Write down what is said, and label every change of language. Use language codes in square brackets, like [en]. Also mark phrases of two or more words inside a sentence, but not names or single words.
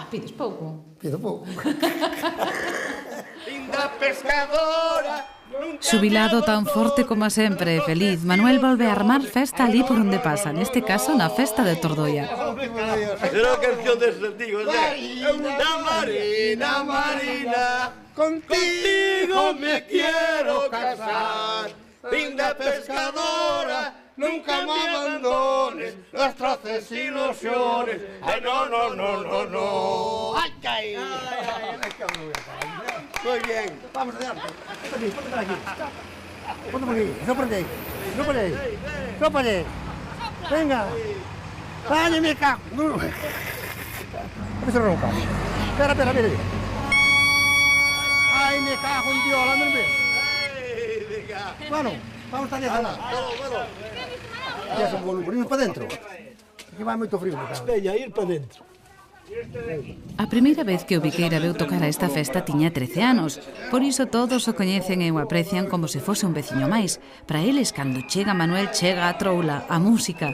[gl] Pides pouco. Pido pouco. [es] Linda pescadora. [gl] Xubilado tan forte como sempre e feliz, Manuel volve a armar festa ali por onde pasa, neste caso na festa de Tordoia. Será a canción deses antigos, [es] Marina, Marina, contigo me quiero casar. Linda pescadora, nunca me abandones nuestras ilusiones. Ay, no. Ay, caí. Muy bien. Vamos adelante. Ponte por aquí. Ponte por aquí. No por ahí. Venga. Vaya, me cago. Vamos a roncar. Espera. Ay, me cago en Dios, ¿no ves? Bueno, vamos a estar allá. Ya son volumen. Irnos para dentro. [gl] Aquí vai moito frío. Espella, ir para dentro. A primeira vez que o Viqueira veu tocar a esta festa tiña 13 anos. Por iso todos o coñecen e o aprecian como se fose un veciño máis. Para eles, cando chega Manuel, chega a troula, a música.